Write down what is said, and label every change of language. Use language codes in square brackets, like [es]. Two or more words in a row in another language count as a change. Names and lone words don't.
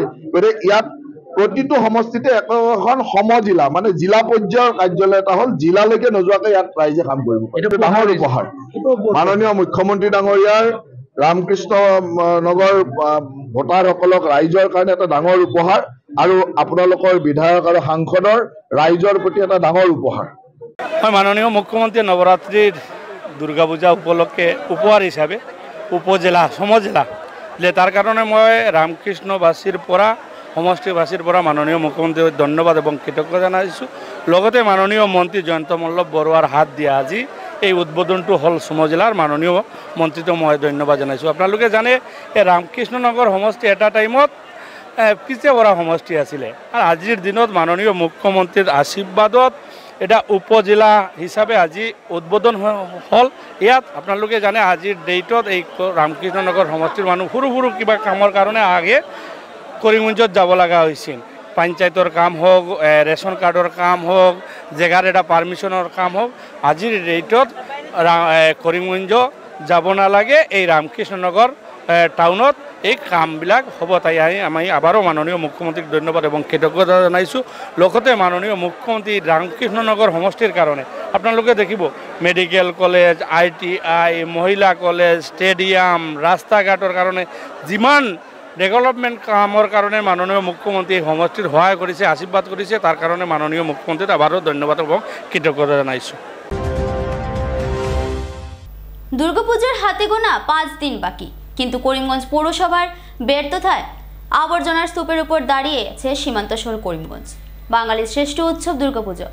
[as] গতিকে ইয়াত প্ৰতিটো সমষ্টিতে এখন সমজিলা মানে জিলা পৰ্যায়ৰ কাৰ্যালয় এটা হ'ল, জিলালৈকে নোযোৱাকৈ ইয়াত ৰাইজে কাম কৰিব। এইটো ডাঙৰ উপহাৰ মাননীয় মুখ্যমন্ত্ৰী ডাঙৰীয়াৰ ৰামকৃষ্ণ নগৰ ভোটাৰসকলক ৰাইজৰ কাৰণে এটা ডাঙৰ উপহাৰ আৰু আপোনালোকৰ বিধায়ক আৰু সাংসদৰ ৰাইজৰ প্ৰতি এটা ডাঙৰ উপহাৰ। মাননীয় মুখ্যমন্ত্রী নবরাত্রির দুর্গা পূজা উপলক্ষে উপহার হিসাবে উপজেলা সমজেলা দিলে, তার কারণে মই রামকৃষ্ণবাসীর পৰা সমষ্টিবাসীর পৰা মাননীয় মুখ্যমন্ত্রীক ধন্যবাদ এবং কৃতজ্ঞতা জানাইছোঁ। লগতে মাননীয় মন্ত্রী জয়ন্ত মল্লভ বৰুৱাৰ হাত দিয়া আজি এই উদ্বোধনটো হল সমজেলার মাননীয় মন্ত্রীক মই ধন্যবাদ জানাইছোঁ। আপোনালোকে জানে এই রামকৃষ্ণনগর সমষ্টি এটা টাইমত পিছে পৰা সমষ্টি আছিলে, আর আজিৰ দিনত মাননীয় মুখ্যমন্ত্রীর আশীর্বাদত এটা উপজেলা হিসাবে আজি উদ্বোধন হল। ইয়াত আপোনালোকে জানে আজিৰ ডেটত এই ৰামকৃষ্ণনগৰ সমষ্টিৰ মানুহ সৰু সৰু কিবা কামৰ কাৰণে আগে কৰিমগঞ্জত যাব লগা হৈছিল। পঞ্চায়তৰ কাম হোক, [en] ration card [as] কাম হোক, জেগাৰ এটা পাৰ্মিশ্যনৰ কাম হোক, আজিৰ ডেটত কৰিমগঞ্জ যাব নালাগে, এই ৰামকৃষ্ণনগৰ টাউনত এই কামবিলাক হ'ব। তাই আমি আবারও মাননীয় মুখ্যমন্ত্রীক ধন্যবাদ এবং কৃতজ্ঞতা জানাইছোঁ। লগতে মাননীয় মুখ্যমন্ত্রী রামকৃষ্ণনগর সমষ্টির কারণে আপোনালোকে দেখিব [en] medical college, [as] ITI, মহিলা কলেজ, স্টেডিয়াম, রাস্তা ঘাটৰ কাৰণে যিমান ডেভেলপমেন্ট কামৰ কাৰণে মাননীয় মুখ্যমন্ত্রী সমষ্টিৰ সহায় কৰিছে, আশীর্বাদ কৰিছে, তাৰ কাৰণে মাননীয় মুখ্যমন্ত্রীক আবারও ধন্যবাদ এবং কৃতজ্ঞতা জানাইছোঁ। [bn] দুর্গাপূজার হাতে গোনা 5 দিন বাকি, কিন্তু করিমগঞ্জ পৌরসভার ব্যর্থতায় আবর্জনার স্তূপের উপর দাঁড়িয়েছে সীমান্ত শহর করিমগঞ্জ। বাঙালির শ্রেষ্ঠ উৎসব দুর্গাপুজো।